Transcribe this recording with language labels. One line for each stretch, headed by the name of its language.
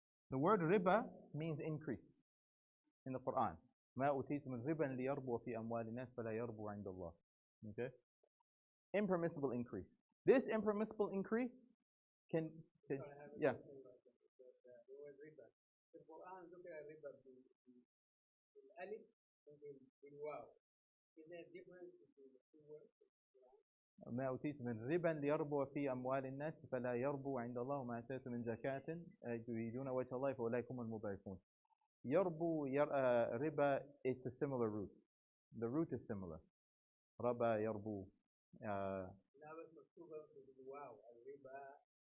English: The word riba means increase in the Quran.
Arabic: ما أوتيت من ربا ليربو في أموال الناس فلا يربو عند الله.
English: Okay? Impermissible increase. This impermissible increase can Sorry, I have a yeah. question about the word riba. The Quran
Arabic: ذكر الربا بالألف وبالواو.
English: Is there a difference between the two words?
Arabic: ما أوتيت من ربا ليربو في أموال الناس فلا يربو عند الله وما آتيت من زكاة تريدون وجه الله فأولئك هم المضعفون. يربو ربا,
English: it's a similar root. The root is similar.
Arabic: ربا يربو. لا بس مكتوبة بالواو الربا